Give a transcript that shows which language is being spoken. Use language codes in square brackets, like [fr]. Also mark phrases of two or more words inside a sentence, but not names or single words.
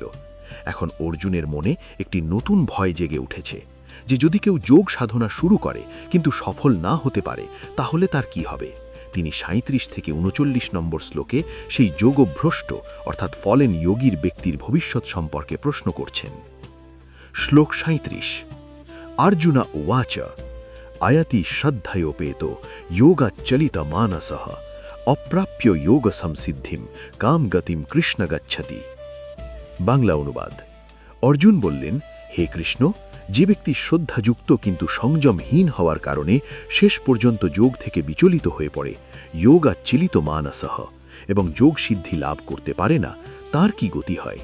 [bn] এখন অর্জুনের মনে একটি নতুন ভয় জেগে উঠেছে, যে যদি কেউ যোগ সাধনা শুরু করে কিন্তু সফল না হতে পারে, তাহলে তার কি হবে? তিনি 37 থেকে 39 নম্বর শ্লোকে সেই যোগভ্রষ্ট অর্থাৎ ফলেন যোগীর ব্যক্তির ভবিষ্যৎ সম্পর্কে প্রশ্ন করছেন। শ্লোক 37। [sa] अर्जुन उवाच अयति श्रद्धयोपेत योगचलित मानसः अप्राप्य योग संसिद्धिम काम गतिम कृष्ण गच्छति। [bn] বাংলা অনুবাদ: অর্জুন বললেন, হে কৃষ্ণ, যে ব্যক্তি শ্রদ্ধাযুক্ত কিন্তু সংযমহীন হওয়ার কারণে শেষ পর্যন্ত যোগ থেকে বিচলিত হয়ে পড়ে, [sa] যোগাচ্ছিলিত মানসহ, [bn] এবং যোগ সিদ্ধি লাভ করতে পারে না, তার কি গতি হয়?